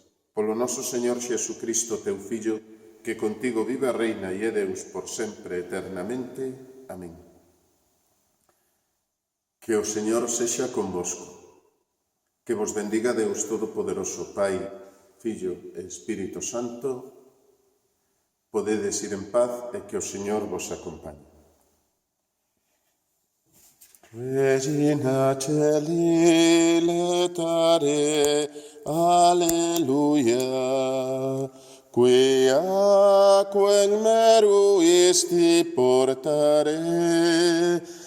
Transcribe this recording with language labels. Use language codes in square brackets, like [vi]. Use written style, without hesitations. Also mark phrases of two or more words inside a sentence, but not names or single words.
[gl] Polo noso Señor Xesucristo, teu Fillo, que contigo vive a reina e é Deus por sempre eternamente. Amén. Que o Señor sexa convosco. Que vos bendiga Deus Todopoderoso, Pai, Fillo e Espírito Santo. Podedes ir en paz e que o Señor vos acompañe. [la] Regina Celi letare, alleluia, quia quel meruisti portare,